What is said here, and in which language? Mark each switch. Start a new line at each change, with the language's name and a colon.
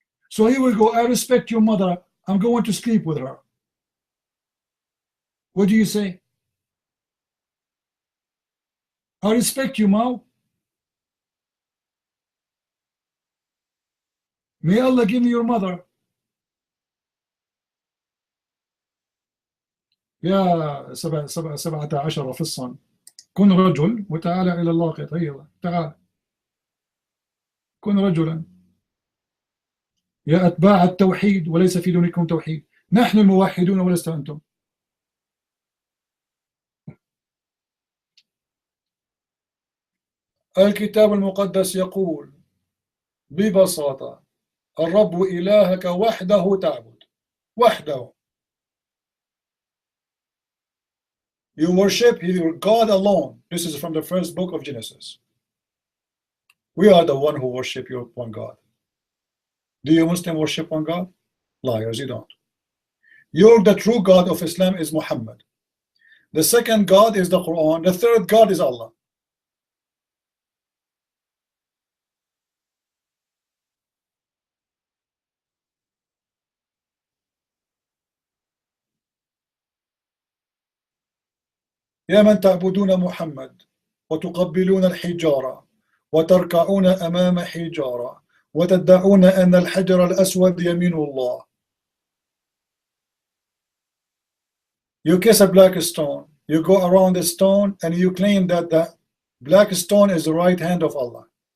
English: So he will go, I respect your mother, I'm going to sleep with her. What do you say? I respect you, Mao. May Allah give me your mother.
Arabic: يا 17 فصا كن رجل وتعالى إلى الله قطيرا. تعال كن رجلا يا أتباع التوحيد وليس في دونكم توحيد. نحن الموحدون ولست أنتم. الكتاب المقدس يقول ببساطة الرب إلهك وحده تعبد. وحده.
English: You worship your God alone. This is from the first book of Genesis. We are the one who worship your one God. Do you Muslim worship one God? Liars, you don't. The true God of Islam is Muhammad. The second God is the Quran. The third God is Allah.
Arabic: يا من تعبدون محمد وتقبلون الحجارة وتركعون أمام حجارة وتدعون أن الحجر الأسود يمين الله.
English: You kiss a black stone, you go around the stone and you claim that the black stone is the right hand of Allah.